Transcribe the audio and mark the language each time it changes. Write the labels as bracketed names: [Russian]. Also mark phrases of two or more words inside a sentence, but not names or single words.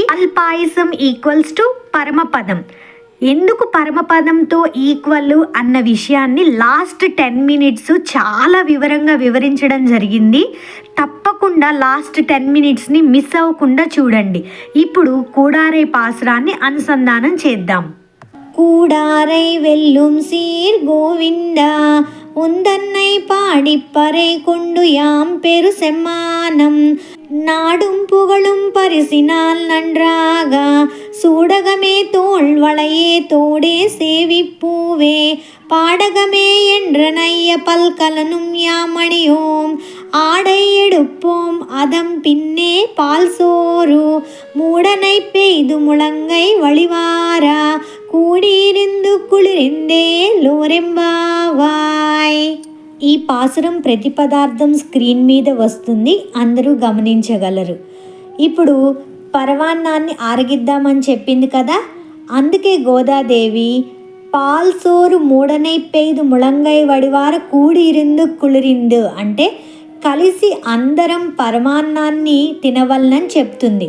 [Telugu] పాయసం [English] equals to [Telugu] పరమపదం. ఎందుకు పరమపదంతో ఈక్వల్ అన్న విషయాన్ని [English] last 10 minutes [Telugu] చాలా వివరంగా వివరించడం జరిగింది. తప్పకుండా [English] last 10 minutes [Telugu] ని మిస్ అవ్వకుండా చూడండి. ఇప్పుడు కూడారై పాసురాన్ని అనుసంధానం చేద్దాం. [Tamil] கூடாரை வெல்லும் சீர் கோவிந்தா உந்தன்னை பாடிப்பறை கொண்டு யாம் பெரு செம்மானம் நாடும் புகழும் பரிசினால் நன்றாக சூடகமே தோள் வளையே தோடே சேவிப்பூவே பாடகமே என்ற நைய பல்கலனும் யாமணியோம் ஆடை எடுப்போம் அதம் பின்னே பால் சோறு மூடனை பெய்து முழங்கை வழிவாரா கூடியிருந்து குளிர்ந்தேலோர் எம்பாவாய். [Telugu] ఈ పాసురం ప్రతి పదార్థం స్క్రీన్ మీద వస్తుంది, అందరూ గమనించగలరు. ఇప్పుడు పరవాన్నాన్ని ఆరగిద్దామని చెప్పింది కదా, అందుకే గోదాదేవి [Tamil] பால் சோறு மூடநெய் பெய்து முழங்கை வழிவார கூடியிருந்து குளிர்ந்து [Telugu] అంటే కలిసి అందరం పరమాన్నాన్ని తినవలనని చెప్తుంది.